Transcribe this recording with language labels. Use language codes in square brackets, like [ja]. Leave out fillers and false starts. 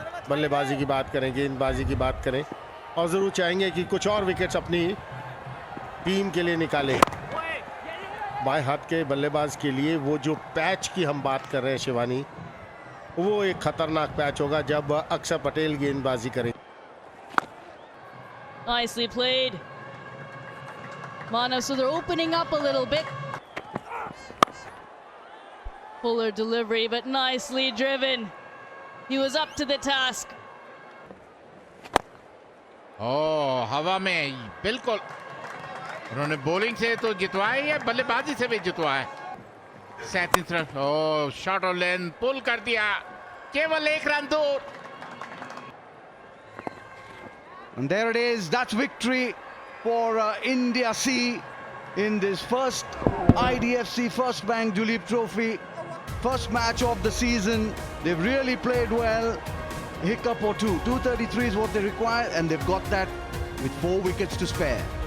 [hi] बल्लेबाजी की बात करें, गेंदबाजी की बात करें और जरूर चाहेंगे कि कुछ और विकेट्स अपनी टीम के लिए निकालें। बाएं हाथ के बल्लेबाज के लिए वो जो पैच की हम बात कर रहे हैं शिवानी, वो एक खतरनाक पैच होगा जब अक्षर पटेल गेंदबाजी करें। [en] Nicely played. Manav, so they're opening up a little bit. Fuller delivery, but nicely driven. He was up to the task. [hi] हवा में बिल्कुल उन्होंने बॉलिंग से तो जितवाया है, बल्लेबाजी से भी जितवाया। 37 रन। शॉट और लेंथ पुल कर दिया, केवल 1 रन दूर। [en] And there it is. That's victory for India C in this first IDFC First Bank Duleep Trophy. First match of the season. They've really played well. Hiccup or two. 233 is what they require, and they've got that with 4 wickets to spare.